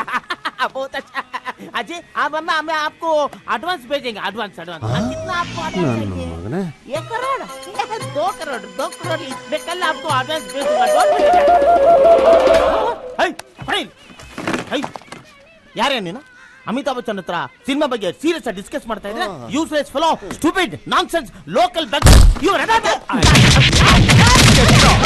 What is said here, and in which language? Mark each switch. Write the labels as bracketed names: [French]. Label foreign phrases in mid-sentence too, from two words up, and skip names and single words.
[Hindi] बहुत अच्छा अजय। मैं आपको एडवांस भेजेंगे। एडवांस कितना आपको एडवांस चाहिए? 1 करोड़ 2 करोड़ मैं कल आपको एडवांस भेजूंगा। [Kannada] यारे ನೀನು ಅಮಿತಾಬ್ ಬಚ್ಚನ್ ಹತ್ರ ಸಿನಿಮಾ ಬಗ್ಗೆ ಸೀರಿಯಸ್ ಆಗಿ ಡಿಸ್ಕಸ್ ಮಾಡ್ತಾ ಇದ್ರೆ [English] useless fellow, stupid, nonsense, local bag. ಯು